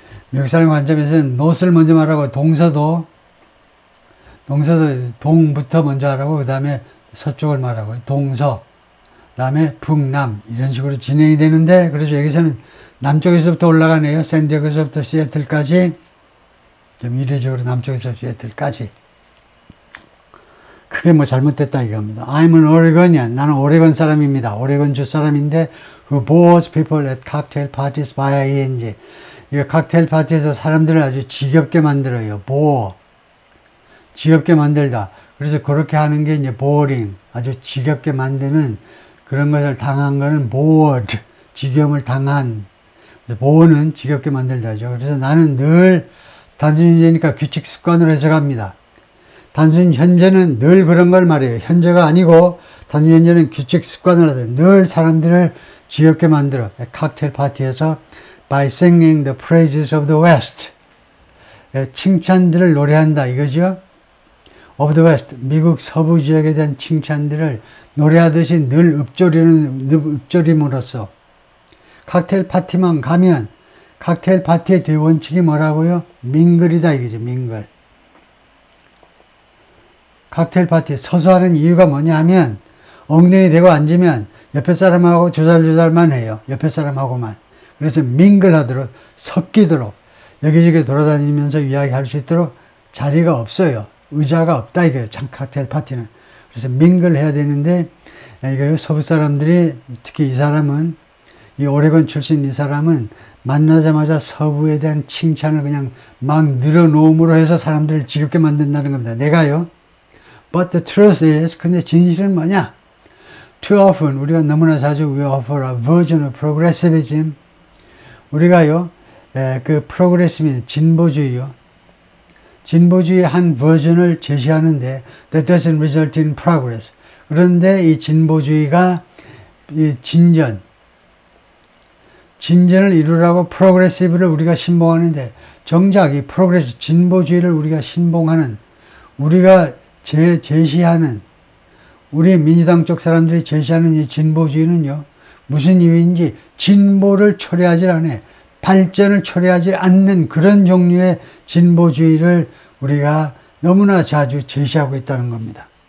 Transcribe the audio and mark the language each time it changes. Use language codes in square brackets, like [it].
[ko] 미국 사람 관점에서는 North를 먼저 말하고, 동서도 동부터 먼저 하라고, 그 다음에 서쪽을 말하고, 동서, 그 다음에 북남, 이런 식으로 진행이 되는데, 그래서 여기서는 남쪽에서부터 올라가네요. 샌디에고에서부터 시애틀까지. 좀 이례적으로 남쪽에서 시애틀까지. 크게 뭐 잘못됐다 이겁니다. [en] I'm an Oregonian. [ko] 나는 오레곤 사람입니다. 오레곤주 사람인데, [en] who bores people at cocktail parties via ing. [ko] 이거 칵테일 파티에서 사람들을 아주 지겹게 만들어요. [en] bore. [ko] 지겹게 만들다. 그래서 그렇게 하는 게 이제 boring. 아주 지겹게 만드는 그런 것을 당한 거는 bored, 지겨움을 당한. bore는 지겹게 만들다죠. 그래서 나는 늘 단순 현재니까 규칙 습관으로 해석합니다. 단순 현재는 늘 그런 걸 말해요. 현재가 아니고 단순 현재는 규칙 습관을 하되 늘 사람들을 지겹게 만들어. 칵테일 파티에서 [en] by singing the praises of the West. [ko] 칭찬들을 노래한다 이거죠. [en] of the West, [ko] 미국 서부 지역에 대한 칭찬들을 노래하듯이 늘 읊조림으로써 칵테일 파티만 가면 칵테일 파티의 대원칙이 뭐라고요? 민글이다 이거죠. 민글. 칵테일 파티에 서서 하는 이유가 뭐냐 하면 엉덩이 대고 앉으면 옆에 사람하고 조잘조잘만 해요. 옆에 사람하고만. 그래서 민글하도록 섞이도록 여기저기 돌아다니면서 이야기할 수 있도록 자리가 없어요. 의자가 없다 이거예요. 칵테일 파티는. 그래서 민글해야 되는데 이거 서부 사람들이 특히 이 사람은 이 오레곤 출신 이 사람은 만나자마자 서부에 대한 칭찬을 그냥 막 늘어놓음으로 해서 사람들을 지겹게 만든다는 겁니다. 내가요. [en] But the truth is, [ko] 근데 진실은 뭐냐? [en] Too often, [ko] 우리가 너무나 자주 [en] we offer a version of progressivism. [ko] 우리가요, 그 프로그레시브, 진보주의요. 진보주의의 한 버전을 제시하는데, [en] that doesn't result in progress. [ko] 그런데 이 진보주의가 이 진전을 이루라고 프로그레시브를 우리가 신봉하는데, 정작 이 프로그레스, 진보주의를 우리가 신봉하는, 우리가 제시하는 우리 민주당 쪽 사람들이 제시하는 이 진보주의는요 무슨 이유인지 진보를 초래하지 않아 발전을 초래하지 않는 그런 종류의 진보주의를 우리가 너무나 자주 제시하고 있다는 겁니다.